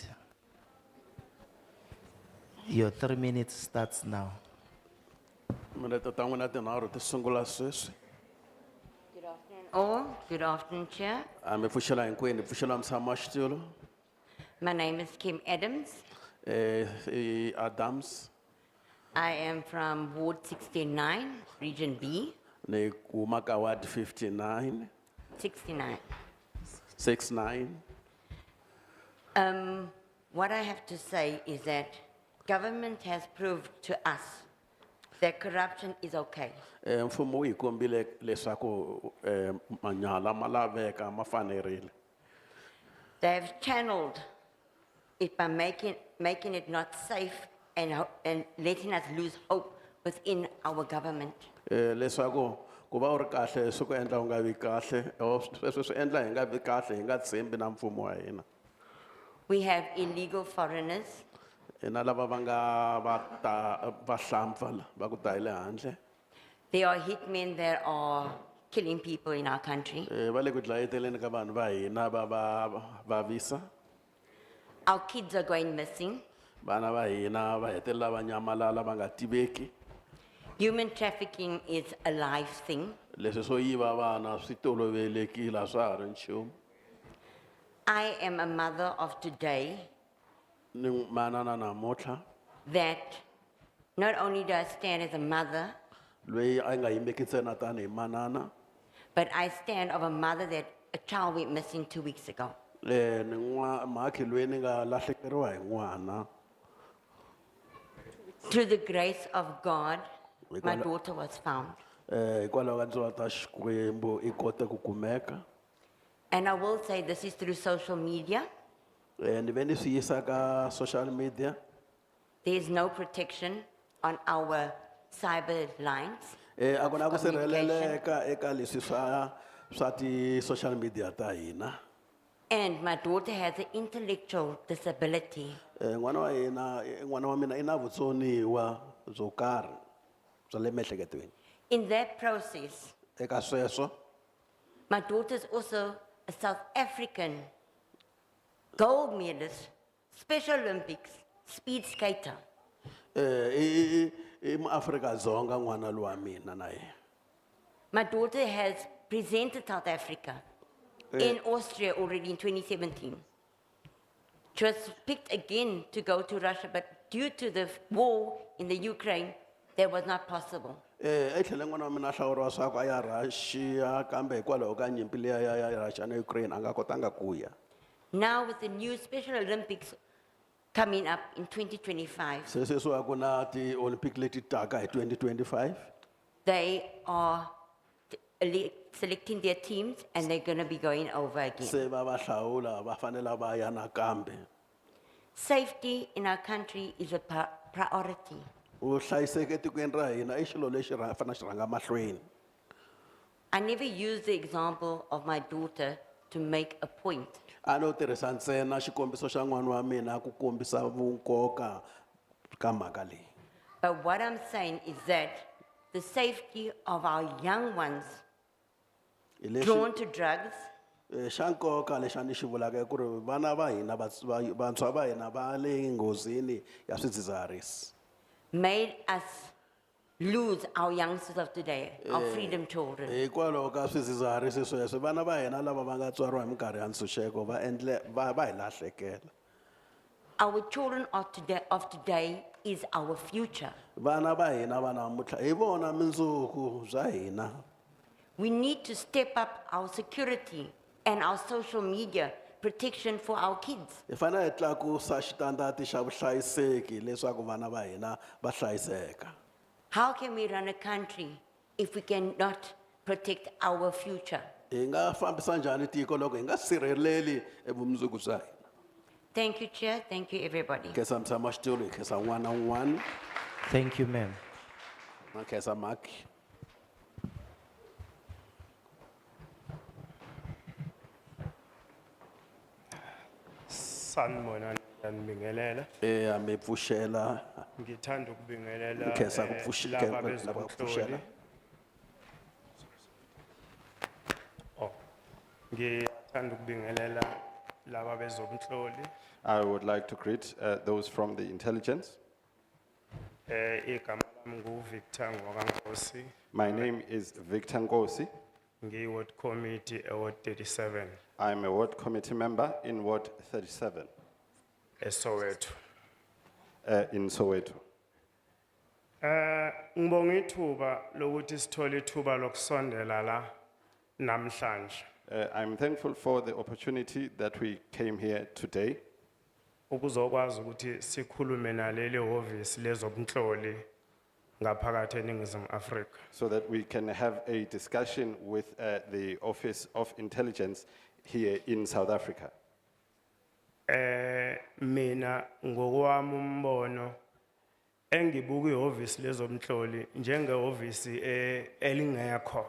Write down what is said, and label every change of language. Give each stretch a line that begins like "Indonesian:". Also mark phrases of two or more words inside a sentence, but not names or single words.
English: Your 3 minutes starts now.
Tsonga: Mina tatangwana tinharhu ti sungula sweswi.
English: Good afternoon all. Good afternoon, Chair.
Tsonga: Mi pfuxela hinkwenu, hi pfuxela mutshamaxitulu.
English: My name is Kim Adams. Adams, I am from Ward 69, Region B,
Tsonga: ni huma ka Ward 59, 69. 69.
English: What I have to say is that government has proved to us that corruption is okay.
Tsonga: Mfumo wu hi kombile leswaku manyala ma laveka ma fanerile.
English: They have channeled it by making it not safe and letting us lose hope within our government.
Tsonga: Leswaku ku va u ri kahle swi ku endla u nga vi kahle, sweswo swi endla hi nga vi kahle, hi nga tshembi na mfumo wa hina.
English: We have illegal foreigners.
Tsonga: Na lava va nga va hlampfa va ku ta hi le handle.
English: There are hitmen that are killing people in our country.
Tsonga: Va le ku dlayeteleni ka vanhu va hina va vavisa.
English: Our kids are going missing.
Tsonga: Vana va hina va hetelela va nyamalala va nga tiveki.
English: Human trafficking is a live thing.
Tsonga: Leswi swo yiva vana swi tolovelekile a swa ha ri nchumu.
English: I am a mother of today
Tsonga: Ni manana namuntlha
English: that not only do I stand as a mother,
Tsonga: loyi a nga yimeki ntsena tanihi manana,
English: but I stand of a mother that a child went missing 2 weeks ago.
Tsonga: ni mhakhi loyi ni nga lahlekeriwa hi n'wana.
English: Through the grace of God, my daughter was found.
Tsonga: Hikwalaho ka ndzilo ta Xikwembu i kote ku kumeka.
English: And I will say this is through social media.
Tsonga: Ni ve ni swi yisa ka
English: social media. There is no protection on our cyber lines.
Tsonga: A ku na ku
English: of communication.
Tsonga: sirheleleka eka leswi swa ti
English: social media
Tsonga: ta hina.
English: And my daughter has an intellectual disability.
Tsonga: N'wana wa mina I na vutsoniwa byo karhi bya le miehleketweni.
English: In that process,
Tsonga: Eka sweswo
English: my daughter is also a South African gold medalist, Special Olympics, speed skater.
Tsonga: I muAfrika-Dzonga n'wana luwa mina na yena.
English: My daughter has presented South Africa in Austria already in 2017. She was picked again to go to Russia, but due to the war in the Ukraine, that was not possible.
Tsonga: Etlhele n'wana wa mina a hlawuriwa swa ku a ya Russia kambe hikwalaho ka nyimpi liya ya Russia na Ukraine a nga kotanga ku ya.
English: Now with the new Special Olympics coming up in 2025,
Tsonga: Se sweswiwa ku na ti-Olympic leti taka hi 2025.
English: they are selecting their teams and they're going to be going over again.
Tsonga: Se va hlawula va fanele va ya nakambe.
English: Safety in our country is a priority.
Tsonga: Vuhlayiseki etikweni ra hina I xilo lexi fanele xi rhanga mahlweni.
English: I never use the example of my daughter to make a point.
Tsonga: A no tirhisa ntsena xikombiso xa n'wana wa mina ku kombisa vunkoka ka mhaka leyi.
English: But what I'm saying is that the safety of our young ones drawn to drugs,
Tsonga: Xa nkoka lexi a ni xi vulaka I ku ri vana va hina vantshwa va hina va le nghozini ya swidzidziharisi.
English: made us lose our youngsters of today, our freedom children.
Tsonga: Hikwalaho ka swidzidziharisi sweswo vana va hina lava va nga tswariwa hi minkarhi ya ntshunxeko va hi lahlekela.
English: Our children of today is our future.
Tsonga: Vana va hina va namuntlha hi vona mundzuku bya hina.
English: We need to step up our security and our social media protection for our kids.
Tsonga: Hi fanele hi tlakusa xitandati xa vuhlayiseki leswaku vana va hina va hlayiseka.
English: How can we run a country if we cannot protect our future?
Tsonga: Hi nga fambisa njhani tiko loko hi nga sirheleli vumundzuku bya hina.
English: Thank you, Chair. Thank you, everybody.
Tsonga: Khensa mutshamaxitulu, hi khensa un'wana na un'wana.
English: Thank you, ma'am.
Tsonga: Na khensa mhakhi.
Zulu: Sanibonani ngiyanibingelela.
Tsonga: Mi pfuxela.
Zulu: Ngithanda ukubingelela
Tsonga: Khensa
Zulu: laba
Tsonga: lava
Zulu: bezobunhloli.
Tsonga: pfuxela.
Zulu: Ngithanda ukubingelela laba bezobunhloli.
English: I would like to greet those from the intelligence.
Zulu: Igama Victor Ngogankosi,
English: My name is Victor Nkosi. Ward Committee, Ward 37, I'm a ward committee member in Ward 37 Soweto. in Soweto.
Zulu: Ngibonga ithuba lokuthi sithole ithuba lokusondela la namhlanje.
English: I'm thankful for the opportunity that we came here today
Zulu: Ukuzokwazi ukuthi sikhulume naleli office lezobunhloli ngaphakathi eNingizimu Afrika.
English: so that we can have a discussion with the Office of Intelligence here in South Africa.
Zulu: Mina ngokwami umbono engibuka ihhovisi lezomhloli njengehhovisi elingekho.